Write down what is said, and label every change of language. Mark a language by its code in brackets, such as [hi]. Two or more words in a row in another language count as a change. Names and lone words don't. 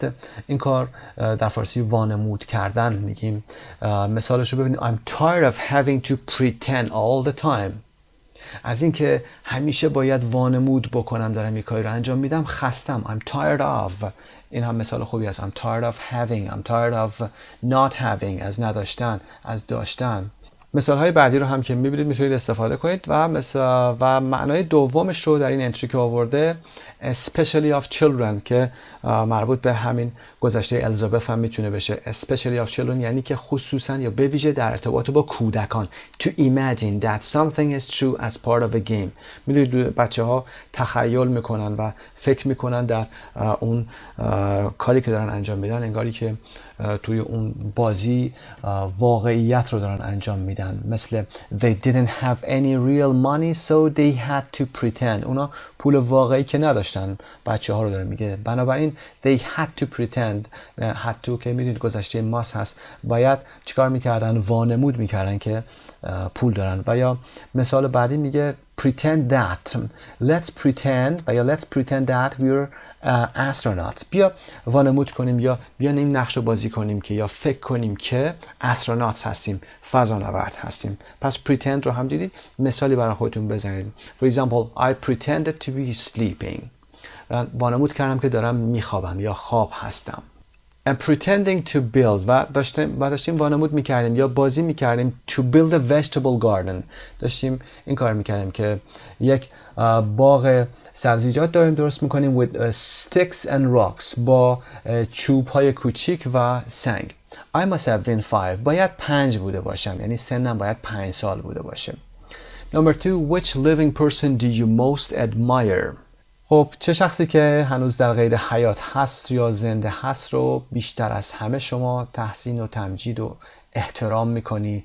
[fa] این کار در فارسی وانمود کردن میگیم. مثالش رو ببینید. [en] I'm tired of having to pretend all the time. [fa] از اینکه همیشه باید وانمود بکنم دارم یک کاری رو انجام میدم خستم. [en] I'm tired of. [fa] این هم مثال خوبی است. [en] I'm tired of having. I'm tired of not having. [fa] از نداشتن، از داشتن. مثال های بعدی رو هم که میبینید میتونید استفاده کنید و معنای دومش رو در این انتری که آورده [en] especially of children [fa] که مربوط به همین گذشته الیزابت هم میتونه بشه. [en] especially of children [fa] یعنی که خصوصا یا به ویژه در ارتباط با کودکان. [en] to imagine that something is true as part of a game. [fa] میدونید بچه ها تخیل میکنن و فکر میکنن در اون کاری که دارن انجام میدن انگاری که توی اون بازی واقعیت رو دارن انجام میدن. [en] مثل they didn't have any real money so they had to pretend. [fa] اونا پول واقعی که نداشتن، بچه ها رو داره میگه. بنابراین [en] they had to pretend. had to [fa] که میدونید گذشته ماس هست. باید چیکار میکردن؟ وانمود میکردن که پول دارن. و یا مثال بعدی میگه [en] pretend that. let's pretend [fa] و یا [en] let's pretend that we're astronauts. [fa] بیا وانمود کنیم یا بیا این نقش رو بازی کنیم که یا فکر کنیم که astronauts هستیم، فضانورد هستیم. پس pretend رو هم دیدید. مثالی برای خودتون بزنید. [en] For example, I pretended to be sleeping. [fa] وانمود کردم که دارم میخوابم یا خواب هستم. [en] And pretending to build [fa] و داشتیم وانمود میکردیم یا بازی میکردیم [en] to build a vegetable garden. [fa] داشتیم این کار میکردیم که یک باغ سبزیجات داریم درست میکنیم [en] with sticks and rocks [fa] با چوب های کوچیک و سنگ. [en] I must have been 5. [fa] باید 5 بوده باشم، یعنی سنم باید 5 سال بوده باشه. [en] Number 2, which living person do you most admire? [fa] خب چه شخصی که هنوز در قید حیات هست یا زنده هست رو بیشتر از همه شما تحسین و تمجید و احترام میکنی؟